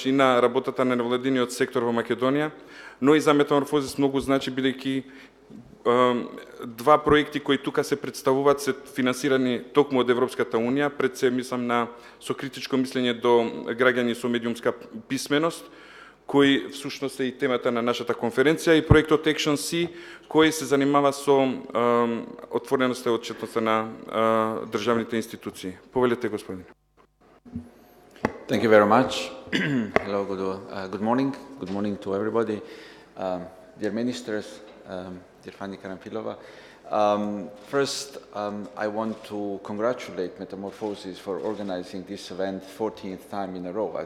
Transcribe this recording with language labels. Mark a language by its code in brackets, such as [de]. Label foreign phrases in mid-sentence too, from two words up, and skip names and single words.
[mk] и на работата на невладиниот сектор во Македонија, но и за Метаморфозис многу значи бидејќи два проекти кои тука се представуваат се финансирани токму од Европската унија, пред се мислам со критичко мислење до граѓани со медиумска писменост, кој всушност е и темата на нашата конференција, и проектот Action C, кој се занимава со отвореноста и отчетноста на државните институции. Повелете, господин. [en] Thank you very much. Hello, good morning. Good morning to everybody. Dear ministers, dear Fanny Karamfilova. First, I want to congratulate Metamorphosis for organizing this event 14th time in a row.